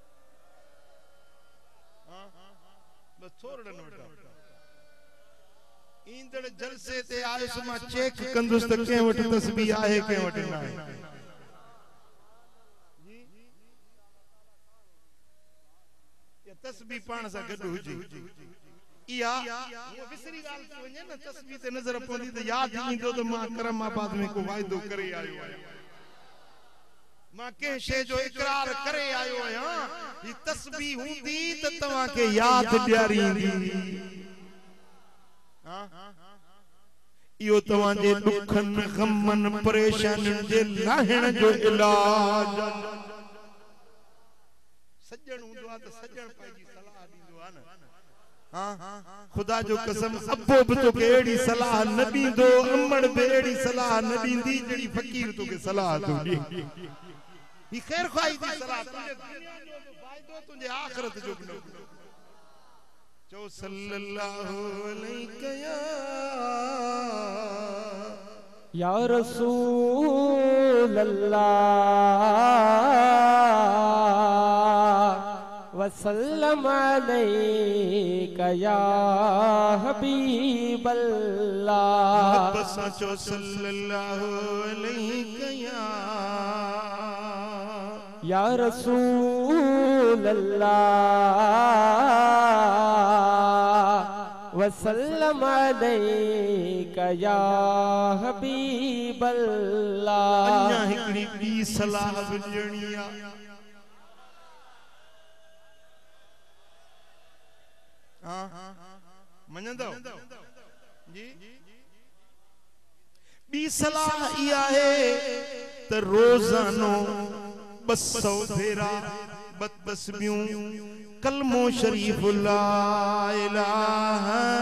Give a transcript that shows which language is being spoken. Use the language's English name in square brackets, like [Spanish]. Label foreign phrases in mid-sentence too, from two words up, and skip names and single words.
[Sindhi] बस थोड़न वटा ईंदड़ जलसे ते आयुस मां चेक कंदुस त के वट तस्बीह आहे के वट ना आहे ये तस्बीह पाण सा गड हुजी इया ये विसरी गाल थी वने न तस्बीह ते नजर पवंदी त याद ईंदो त मां करमाबाद में को वायदो करे आयो आहियां मां के शे जो इकरार करे आयो आहियां ये तस्बीह हुंदी त तवा के याद ॾियारींदी हां इहो तव्हां जे दुखन गमन परेशानियुनि जे लाहिण जो इलाज सजण हूंदो आहे त सजण पंहिंजी सलाह ॾींदो आहे न हां खुदा जो कसम अब्बो बि तोखे अहिड़ी सलाह न ॾींदो अमड़ बि अहिड़ी सलाह न ॾींदी जहिड़ी फ़क़ीर तोखे सलाह थो ॾे ही ख़ैर ख़्वाही जी सलाह तुंहिंजे दुनिया जो बि फ़ाइदो तुंहिंजे आख़िरत जो बि चो [Arabic] صلى الله عليه يا رسول الله وسلم عليك يا حبيب الله [Sindhi] बस चो [Arabic] صلى الله عليه يا رسول الله وسلم عليك يا حبيب الله [Sindhi] अन्या हिकड़ी बी सलाह विझणी आ मञंदो जी बी सलाह इहा है त रोजानो 200 भेरा बदतस्बियों कलमो शरीफ [Arabic] لا إله